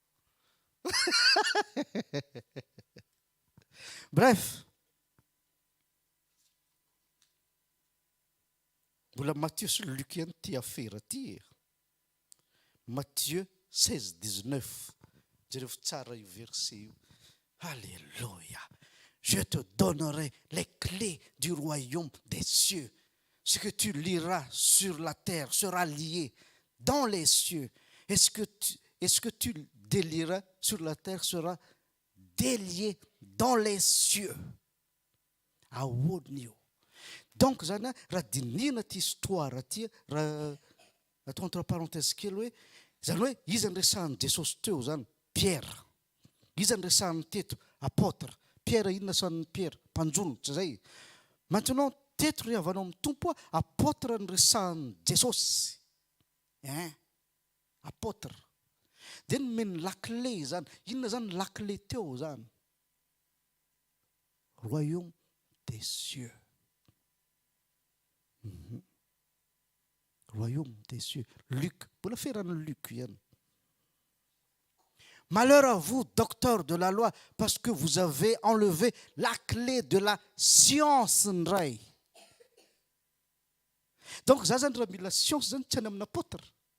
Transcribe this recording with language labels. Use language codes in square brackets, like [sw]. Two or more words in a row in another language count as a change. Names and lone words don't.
[mg] Bref. Mbola Matthieu sy Luc ihany ty affaire ty. Matthieu 16, 19. Jereo tsara io verset io. Alléluia. [fr] Je te donnerai les clés du royaume des cieux. Ce que tu liras sur la terre sera lié dans les cieux. Et ce que tu délieras sur la terre sera délié dans les cieux. [mg] Ahoana io? Donc zany raha dinihana ty histoire ty, raha atao [fr] entre parenthèse [mg] kely hoe zany hoe izy andresahany Jesosy teo zany Pierre. Izy andresahany teto apôtre. Pierre inona san'ny Pierre? Mpanjono, tsy zay. Maintenant teto ry havanao amin'ny tompo apôtre andresahany Jesosy. Apôtre. Dia nomeny lakle zany. Inona zany lakle teo zany? [fr] Royaume des cieux. Royaume des cieux. Luc. [mg] Mbola ferany Luc ihany. [fr] Malheur à vous, docteurs de la loi, parce que vous avez enlevé la clé de la science ndray. [mg] Donc za zany raha mila science zany tsy any amin'ny apôtre.